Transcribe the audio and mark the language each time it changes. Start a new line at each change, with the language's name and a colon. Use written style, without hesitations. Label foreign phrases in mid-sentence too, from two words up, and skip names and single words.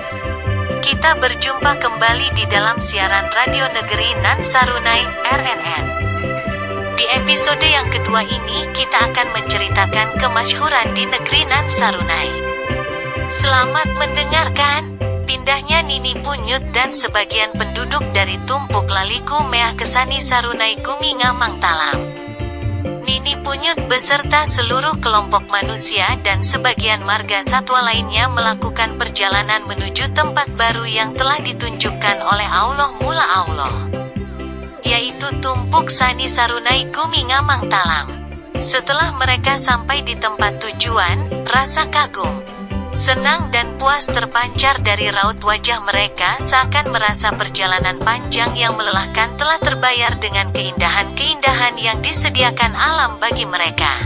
Indonesian: Kita berjumpa kembali di dalam siaran Radio Negeri Nan Sarunai, RNN. Di episode yang kedua ini, kita akan menceritakan kemasyhuran di negeri Nan Sarunai. Selamat mendengarkan. Pindahnya Nini Punyut dan sebagian penduduk dari Tumpuk Laliku Meah ke Sani Sarunai Gumi Ngamang Talam. Nini Punyut beserta seluruh kelompok manusia dan sebagian marga satwa lainnya melakukan perjalanan menuju tempat baru yang telah ditunjukkan oleh Allah Mula Allah, yaitu Tumpuk Sani Sarunai Gumi Ngamang Talam. Setelah mereka sampai di tempat tujuan, rasa kagum, senang dan puas terpancar dari raut wajah mereka, seakan merasa perjalanan panjang yang melelahkan telah terbayar dengan keindahan-keindahan yang disediakan alam bagi mereka.